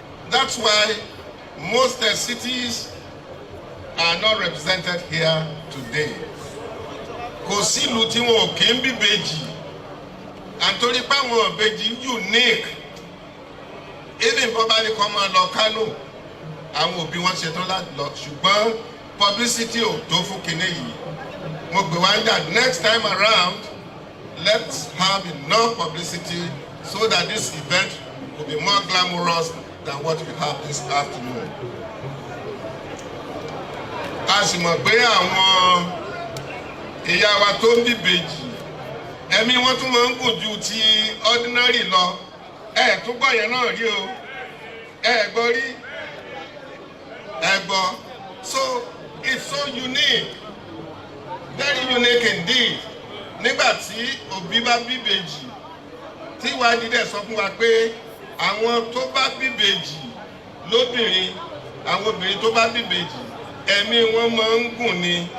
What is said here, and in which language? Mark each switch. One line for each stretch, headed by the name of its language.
English: That's why most cities are not represented here today.
Yoruba: Kò sí ìlú tí wọn ò kí ń bí ìbejì àtòrí pé àwọn ìbejì unique. Even bọ́bá ní kọ́ máa lọ Kánò àwọn òbí wọn ṣetán láti lọ ṣùgbọ́n publicity ò tó fún kinní yìí. Mo gbé wá ń jà
English: next time around let's have enough publicity so that this event will be more glamorous than what we have this afternoon.
Yoruba: A sì mọ̀ pé àwọn ìyá wa tó ń bíbejì ẹ̀mí wọn tún máa ń gùn ju ti ordinary lọ. Ẹ tún gbọ́ yẹn náà rí o. Ẹ gbọ́ rí. Ẹ gbọ́.
English: So it's so unique, very unique indeed.
Yoruba: Nígbà tí òbí bá bíbejì tí ìwádìí dẹ̀ sọ fún wa pé àwọn tó bá bíbejì lóbìnrin àwọn obìnrin tó bá bíbejì ẹ̀mí wọn máa ń gùn ni.